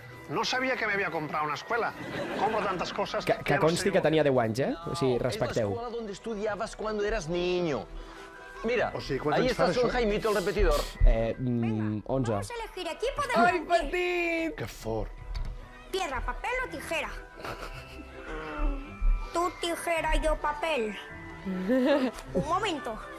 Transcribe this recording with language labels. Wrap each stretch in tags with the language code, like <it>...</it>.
<es>No sabía que me había comprado una escuela. Compro tantas cosas</es> <ca>que consti que tenia 10 anys, O sigui, respecteu.</ca> <es>Es la escuela donde estudiabas cuando eras niño. Mira,</es> <ca>o sigui,</ca> <es>ahí está Son Jaimito, el repetidor. 11. Vamos a elegir equipo de</es> <ca>Ai, petit! Que fort.</ca> <es>Piedra, papel o tijera. Tú tijera y yo papel. Un momento.</es>